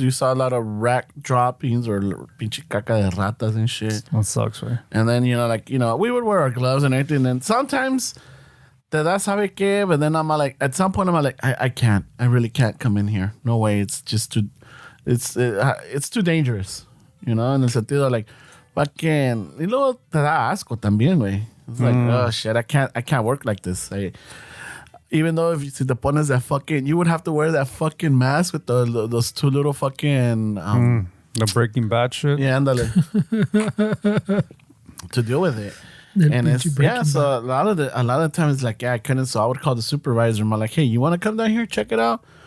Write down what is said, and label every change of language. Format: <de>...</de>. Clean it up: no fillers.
<en>You saw a lot of rat droppings or</en> <es>pinche caca de ratas</es> <en>and shit. That sucks, right? And then, we would wear our gloves and everything. And sometimes,</en> <es>te da sabe qué,</es> <en>but then I'm like, at some point, I'm like, I can't. I really can't come in here. No way. It's just too... It's too dangerous.</en> <es>En el sentido</es> <en>like fucking,</en> <es>y luego te da asco también, güey.</es> <en>It's like, oh shit, I can't work like this. Even though</en> <es>si te pones</es> <en>that fucking, you would have to wear that fucking mask with those two little fucking the Breaking Bad shit. Yeah,</en> <es>ándale.</es> <en>To deal with it. And it's so a lot of times like I couldn't, so I would call the supervisor. I'm like, hey, you want to come down here check it out?</en>